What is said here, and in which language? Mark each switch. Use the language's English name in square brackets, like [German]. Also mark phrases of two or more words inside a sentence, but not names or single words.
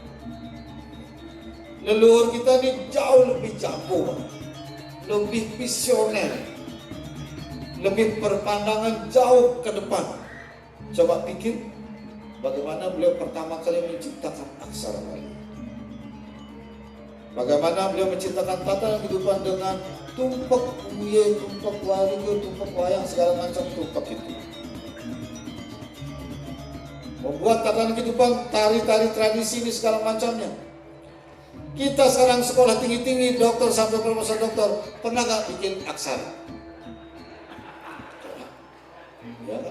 [Indonesian] Leluhur kita ini jauh lebih jambu, lebih visioner, lebih berpandangan jauh ke depan. Coba pikir bagaimana beliau pertama kali menciptakan aksara Bali. Bagaimana beliau menciptakan tatanan kehidupan dengan tumpak uye, tumpak waringo, tumpak wayang, segala macam tumpak itu. Membuat tatanan kehidupan, tari-tari tradisi ini segala macamnya. Kita sekarang sekolah tinggi-tinggi, dokter sampai profesor dokter, pernah gak bikin aksara? Ya kan?